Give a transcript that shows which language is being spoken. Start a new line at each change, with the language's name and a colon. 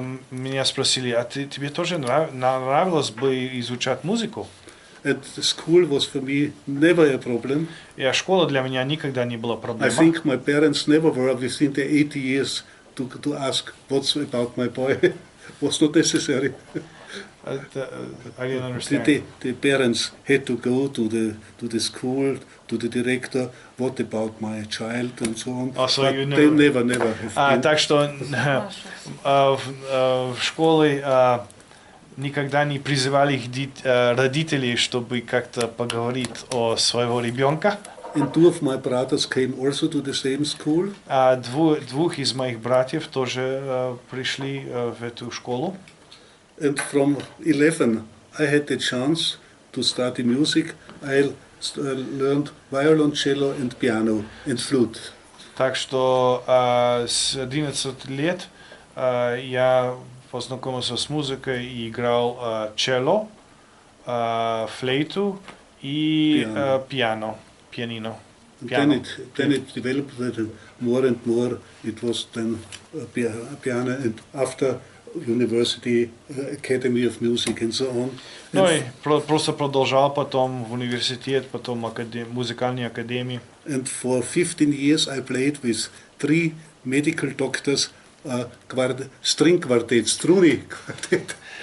Russian: Меня спросили, а тебе тоже нравилось бы изучать музыку?
English: And the school was for me never a problem.
Russian: И школа для меня никогда не была
English: I
Russian: проблемой.
English: think my parents never were within the 80 years to ask what's about my boy. Was not necessary. I didn't understand. The parents had to go to the school, to the director, what about my child and so on. So but you they never have been.
Russian: Так что в школе никогда не призывали их родителей, чтобы как-то поговорить о своего ребенка.
English: And two of my brothers came also to the same school.
Russian: Двух из моих братьев тоже пришли в эту школу.
English: And from 11, I had the chance to study music. I learned violoncello and piano and flute.
Russian: Так что с 11 лет я познакомился с музыкой и играл челло, флейту и пианино.
English: Then it developed more and more. It was then piano and after university, Academy of Music and so on.
Russian: Ну и просто продолжал потом в университет, потом музыкальной академии.
English: And for 15 years I played with 3 medical doctors string quartet, Struni quartet.